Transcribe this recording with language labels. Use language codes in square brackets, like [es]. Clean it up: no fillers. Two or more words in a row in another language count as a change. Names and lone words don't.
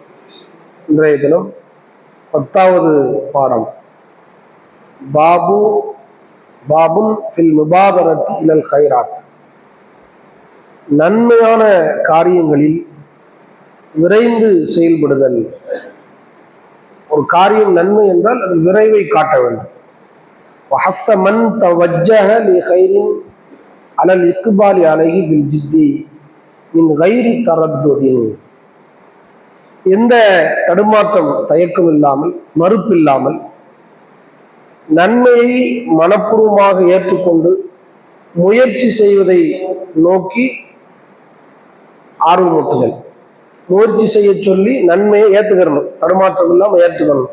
[ta] இன்றைய தினம் 10வது பாடம் [ar] باب في المبادرة إلى الخيرات. [ta] நன்மையான காரியங்களில் விரைந்து செயல்படுதல். ஒரு காரியம் நன்மை என்றால் அது விரைவை காட்ட வேண்டும். [ar] وحث من توجه لخير على الإقبال عليه بالجد من غير تردد. [ta] எந்த தடுமாற்றம் தயக்கம் இல்லாமல் மறுப்பில்லாமல் நன்மையை மனப்பூர்வமாக ஏற்றுக்கொண்டு முயற்சி செய்வதை நோக்கி ஆர்வமூட்டுதல். முயற்சி செய்ய சொல்லி நன்மையை ஏற்றுக்கணும், தடுமாற்றம் இல்லாமல் ஏற்றுக்கணும்.